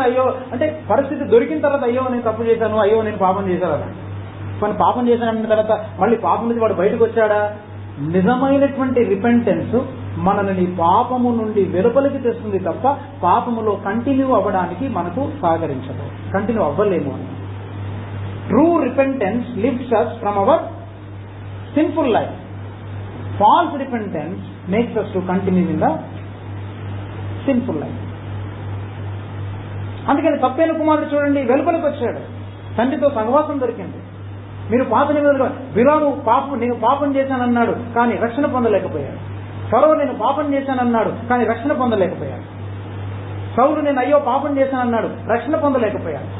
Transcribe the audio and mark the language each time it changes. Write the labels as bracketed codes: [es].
[te] అయ్యో అంటే పరిస్థితి దొరికిన తర్వాత అయ్యో నేను తప్పు చేశాను, అయ్యో నేను పాపం చేశాను. కానీ పాపం చేశానన్న తర్వాత మళ్ళీ పాపం నుంచి వాడు బయటకు వచ్చాడా? నిజమైనటువంటి రిపెంటెన్స్ మనల్ని పాపము నుండి వెలుపలికి తెస్తుంది తప్ప పాపములో కంటిన్యూ అవ్వడానికి మనకు సహకరించదు, కంటిన్యూ అవ్వలేము అని. [en] True repentance lifts us from our sinful life. False repentance makes us to continue in the sinful life. [te] అందుకని తప్పైన కుమారుడు చూడండి, వెలుపలికి వచ్చాడు, తండ్రితో సహవాసం దొరికింది. మీరు పాత నిబంధనలో బిలాము నేను పాపం చేశానన్నాడు కానీ రక్షణ పొందలేకపోయాడు. ఫరో నేను పాపం చేశానన్నాడు కానీ రక్షణ పొందలేకపోయాడు. సౌలు నేను అయ్యో పాపం చేశానన్నాడు, రక్షణ పొందలేకపోయాడు.